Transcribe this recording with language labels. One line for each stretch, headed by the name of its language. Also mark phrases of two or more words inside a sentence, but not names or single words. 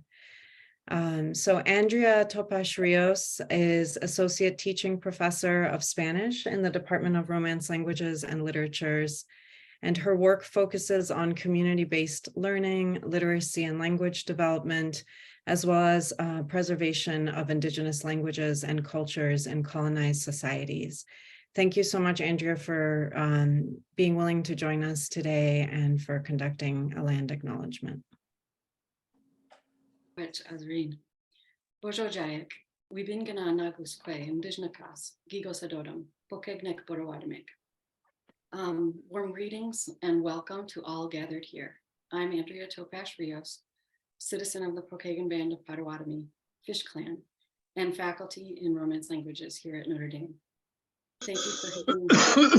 English: So Andrea Topash-Rios is Associate Teaching Professor of Spanish in the Department of Romance Languages and Literatures, and her work focuses on community-based learning, literacy, and language development, as well as preservation of Indigenous languages and cultures in colonized societies. Thank you so much, Andrea, for being willing to join us today and for conducting a land acknowledgement.
Potawatomi: Azareen. Bojo Jayek, Wibin Gana Nagus Kwe, Indigenakas, Gigos Adodum, Pokegnek Borowadamik.
English: Warm greetings and welcome to all gathered here. I'm Andrea Topash-Rios, citizen of the Pokagon Band of Potawatomi, Fish Clan, and faculty in Romance Languages here at Notre Dame. Thank you for having me.